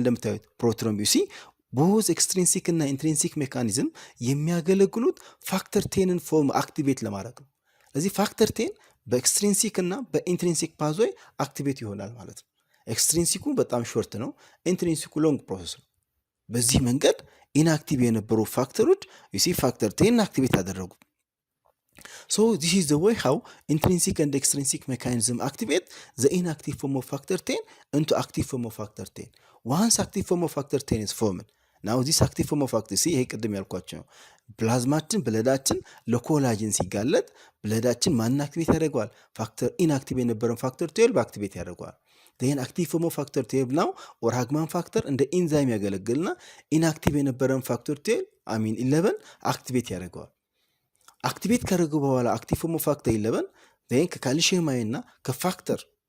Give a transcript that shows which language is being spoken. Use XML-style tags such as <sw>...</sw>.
<am>እንደምታዩት ፕሮትሮምቢሲ ቦዝ ኤክስትሪንሲክ እና ኢንትሪንሲክ ሜካኒዝም የሚያገለግሉት ፋክተር 10ን ፎርም አክቲቬት ለማድረግ ነው። ስለዚህ ፋክተር 10 በኤክስትሪንሲክ እና በኢንትሪንሲክ ፓዝዌይ አክቲቬት ይሆናል ማለት ነው። ኤክስትሪንሲኩ በጣም ሾርት ነው፣ ኢንትሪንሲኩ ሎንግ ፕሮሰስ ነው። በዚህ መንገድ ኢንአክቲቭ የነበሩ ፋክተሮች ዩ ሲ ፋክተር 10 አክቲቬት ያደረጉ።</am> <en>So this is the way how intrinsic and extrinsic mechanism activate the inactive form of factor 10 into active form of factor 10. Once active form of factor 10 is formed, now this active form of factor</en> <am>ይሄ ቅድም ያልኳችሁ ነው። ፕላዝማችን ብለዳችን ለኮላጅን ሲጋለጥ ብለዳችን ማን አክቲቬት ያደርገዋል? ፋክተር ኢንአክቲቭ የነበረን ፋክተር 12 አክቲቬት ያደርገዋል።</am> <en>then active form of factor 12 now or</en> <am>ሃግማን ፋክተር እንደ ኢንዛይም ያገለግልና ኢንአክቲቭ የነበረን ፋክተር 12 11 አክቲቬት ያደርገዋል። አክቲቬት ካደረጉ በኋላ አክቲቭ ፎርም ኦፍ ፋክተር 11 then ከካልሲየም አይን እና ከፋክተር</am>